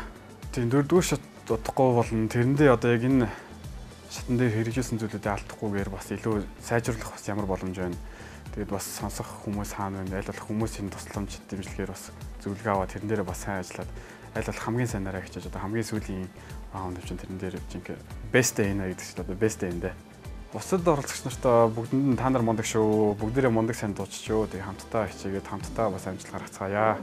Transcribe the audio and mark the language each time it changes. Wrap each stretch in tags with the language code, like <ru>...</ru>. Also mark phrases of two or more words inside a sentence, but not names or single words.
<mn>Тийм 4-р шат удахгүй болно. Тэрэндээ одоо яг энэ шатан дээр хэрэгжүүлсэн зүйлүүдээ алдахгүйгээр бас илүү сайжруулах бас ямар боломж байна. Тэгээд бас сонсох хүмүүс хаана байна? Аль болох хүмүүсийн тусламж дэмжлэгээр бас зөвлөгөө аваад тэрэн дээр бас сайн ажиллаад аль болох хамгийн сайнараа хичээж одоо хамгийн сүүлийн раунд чинь тэрэн дээр жинхэнэ</mn> <en>best day</en> <mn>нэ гэдэг чинь одоо</mn> <en>best day</en> <mn>энэ. Бусад оролцогч нартай бүгдэнд нь та нар мундаг шүү. Бүгдээрээ мундаг сайн дууччихөө. Тэгээ хамтдаа хичээгээд хамтдаа бас амжилт гаргацгаая.</mn>